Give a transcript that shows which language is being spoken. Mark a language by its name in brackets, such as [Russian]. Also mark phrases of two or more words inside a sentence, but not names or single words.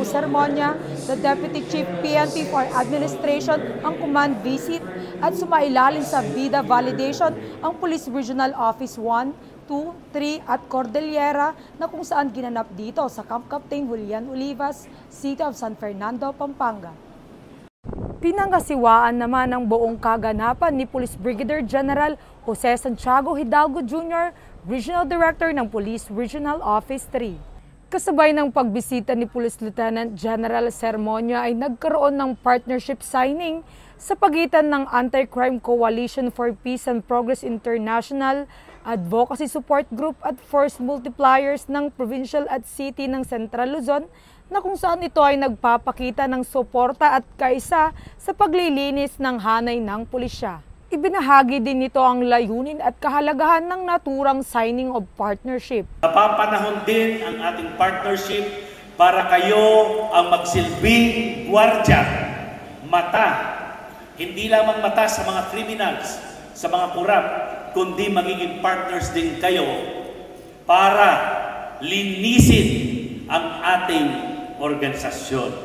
[Filipino] Sermonia, [English] the Deputy Chief PNP for Administration, [Filipino] ang [English] command visit [Filipino] at sumailalim sa BIDA validation ang Police Regional Office 1, 2, 3 at Cordillera na kung saan ginanap dito sa Camp Captain Julian Olivas, City of San Fernando, Pampanga. Pinangasiwaan naman ang buong kaganapan ni Police Brigadier General Jose Santiago Hidalgo Jr., Regional Director ng Police Regional Office 3. Kasabay ng pagbisita ni Police Lieutenant General Sermonia ay nagkaroon ng [English] partnership signing [Filipino] sa pagitan ng Anti-Crime Coalition for Peace and Progress International, Advocacy Support Group at Force Multipliers ng Provincial at City ng Central Luzon na kung saan ito ay nagpapakita ng suporta at kaisa sa paglilinis ng hanay ng pulisya. Ibinahagi din nito ang layunin at kahalagahan ng naturang [English] signing of partnership. [Filipino] Napapanahon din ang ating partnership para kayo ang magsilbing gwardiya, mata, hindi lamang mata sa mga criminals, sa mga kurap, kundi magiging partners din kayo para linisin ang ating organisasyon.